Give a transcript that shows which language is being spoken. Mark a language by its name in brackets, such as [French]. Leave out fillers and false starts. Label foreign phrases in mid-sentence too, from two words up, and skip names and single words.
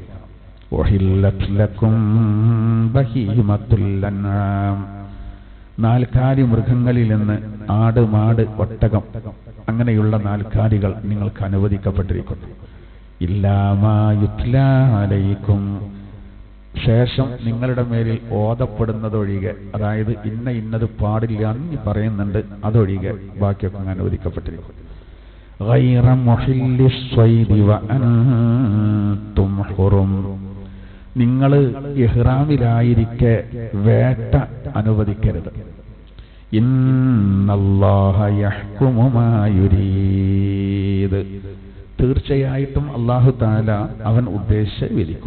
[Arabic] أحلت لكم بهيمة الأنعام, [Malayalam] നാൽക്കാലി മൃഗങ്ങളിൽ നിന്ന് ആട്, മാട്, ഒട്ടകം അങ്ങനെയുള്ള നാൽക്കാലികൾ നിങ്ങൾക്ക് അനുവദിക്കപ്പെട്ടിരിക്കുന്നു. [Arabic] إلا ما يتلى عليكم, [Malayalam] ശേഷം നിങ്ങളുടെ മേലിൽ ഓതപ്പെടുന്നതൊഴികെ, അതായത് ഇന്നത് പാടില്ല എന്ന് പറയുന്നുണ്ട്, അതൊഴികെ ബാക്കിയൊക്കെ അങ്ങനെ അനുവദിക്കപ്പെട്ടിരിക്കും. [Arabic] غير محل الصيد وأنتم حرم. [Malayalam] നിങ്ങൾ ഇഹ്റാമിലായിരിക്കെ വേട്ട അനുവദിക്കരുത്. [Arabic] إن الله يحكم ما يريد. [Malayalam] തീർച്ചയായിട്ടും [Arabic] الله تعالى [Malayalam] അവൻ ഉദ്ദേശിച്ച് വിധിക്കും.